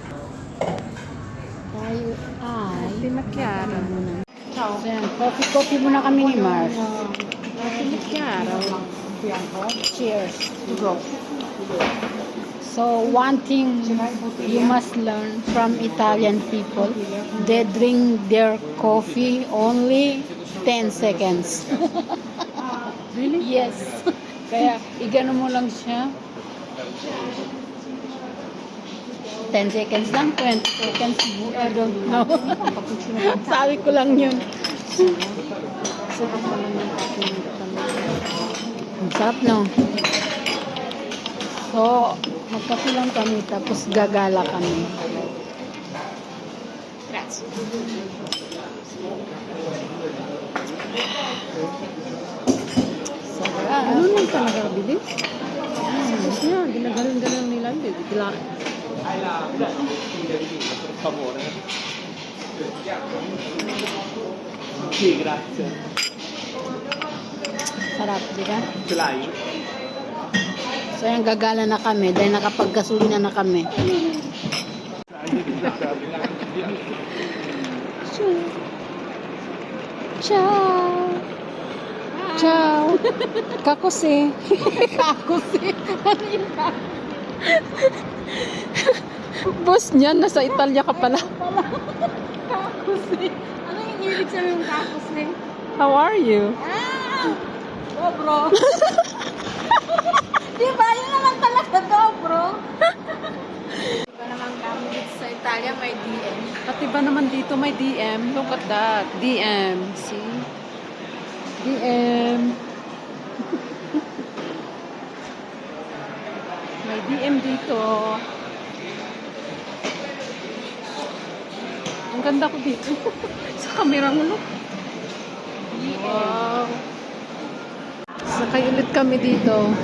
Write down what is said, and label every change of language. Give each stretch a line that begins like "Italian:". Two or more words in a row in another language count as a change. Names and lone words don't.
Filipino: Tayo ay...
Italian: Di macchiato.
Filipino: So, yan. Coffee muna kami ni Mars.
Italian: Di macchiato.
English: Cheers. So, one thing you must learn from Italian people, they drink their coffee only 10 seconds. Really? Yes.
Filipino: Kaya, igano mo lang siya. 10 seconds lang, 20 seconds,
English: I don't know.
Filipino: Sabi ko lang yun. Ang sarap, no? So, magkape lang kami, tapos gagala kami. Grazie. Sarap. Ano nang talaga bilis? Siya, ginagalang-galang nila. Bigla.
Italian: per favore. Sì, grazie.
Filipino: Sarap, di ba?
Italian: Ce l'hai?
Filipino: So, yan, gagala na kami dahil nakapagkasulina na kami.
Italian: Ciao! Ciao! Kakusi! Kakusi!
Filipino: Ano yung kakusi? Boss niya, nasa Italia ka pala. Kakusi! Ano yung ibig sabihin ng kakusi?
English: How are you?
Filipino: Dobro! Di ba? Yun naman talaga dobro! Di ba naman gamit sa Italia may DM? At iba naman dito may DM.
English: Look at that.
Filipino: DM. See? DM. May DM dito. Ang ganda ko dito. Sa camera mo, look. Wow. Sakay ulit kami dito.